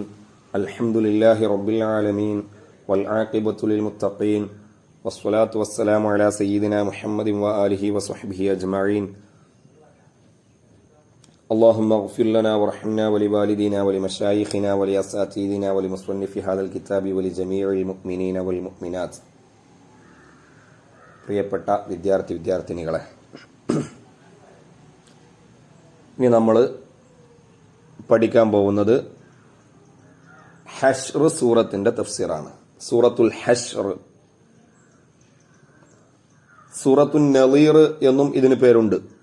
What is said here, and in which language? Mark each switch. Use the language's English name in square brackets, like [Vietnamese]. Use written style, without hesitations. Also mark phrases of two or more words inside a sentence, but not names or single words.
[Arabic] الحمد لله رب العالمين والعاقبة للمتقين والصلاة والسلام على سيدنا محمد وآله وصحبه أجمعين. اللهم اغفر لنا وارحمنا ولوالدينا ولمشايخنا ولأساتذتنا ولمصنف هذا الكتاب ولجميع المؤمنين والمؤمنات. [Malayalam] പ്രിയപ്പെട്ട വിദ്യാർത്ഥിനികളെ, ഇനി നമ്മൾ പഠിക്കാൻ പോകുന്നത് ഹശ്ർ സൂറത്തിന്റെ തഫ്സീറാണ്. സൂറത്തുൽ ഹശ്ർ, സൂറത്തുൻ നളീർ എന്നും ഇതിന് പേരുണ്ട്.